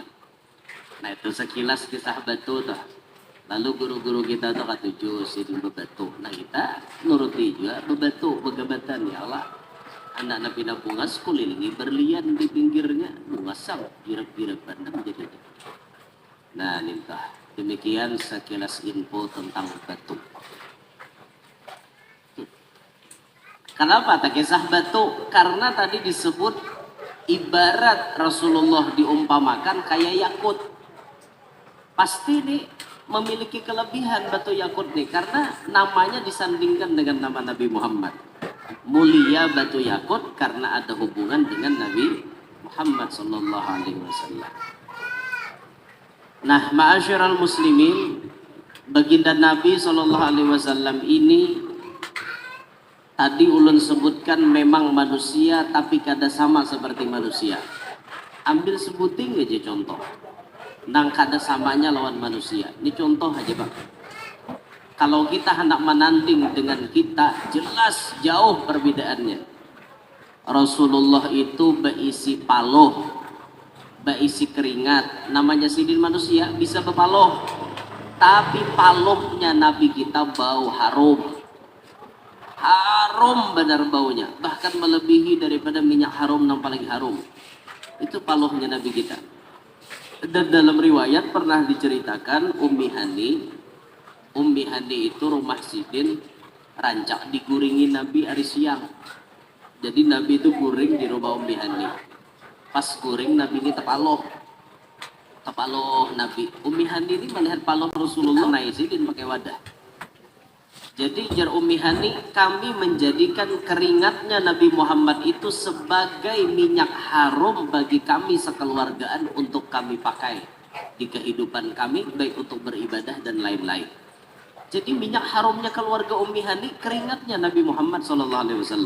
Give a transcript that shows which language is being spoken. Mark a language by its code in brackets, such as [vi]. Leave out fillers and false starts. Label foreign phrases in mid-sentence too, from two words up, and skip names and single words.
[bjn] Nah, itu sekilas kisah batu tuh. Lalu guru-guru kita tuh katuju sidin bebatu. Nah, kita nuruti juga bebatu, begabatan ya Allah. anak Nabi nabungas kulilingi berlian di pinggirnya bungasang girap-girap bandang jadi. Nah nintah demikian sekilas info tentang batu. Kenapa tak kisah batu? Karena tadi disebut ibarat Rasulullah diumpamakan kayak yakut. Pasti nih memiliki kelebihan batu yakut nih karena namanya disandingkan dengan nama Nabi Muhammad. Mulia batu yakut karena ada hubungan dengan Nabi Muhammad [ar] صلى الله عليه وسلم. [bjn] Nah, [ar] معاشر المسلمين, [bjn] baginda Nabi [ar] صلى الله عليه وسلم [bjn] ini tadi ulun sebutkan memang manusia tapi kada sama seperti manusia. Ambil sebuting aja contoh. Nang kada samanya lawan manusia. Ini contoh aja Bang. Kalau kita hendak menanding dengan kita, jelas jauh perbedaannya. Rasulullah itu berisi paloh, berisi keringat. Namanya sidin manusia bisa berpaloh. Tapi palohnya Nabi kita bau harum. Harum benar baunya. Bahkan melebihi daripada minyak harum yang paling harum. Itu palohnya Nabi kita. Dan dalam riwayat pernah diceritakan Ummi Hani itu rumah sidin rancak diguringi Nabi hari siang. Jadi Nabi itu guring di rumah Ummi Hani. Pas guring Nabi ini tepaloh Nabi. Ummi Hani ini melihat paloh Rasulullah naik sidin pakai wadah. Jadi jar Ummi Hani, kami menjadikan keringatnya Nabi Muhammad itu sebagai minyak harum bagi kami sekeluargaan untuk kami pakai di kehidupan kami, baik untuk beribadah dan lain-lain. Jadi minyak harumnya keluarga Ummi Hani, keringatnya Nabi Muhammad SAW.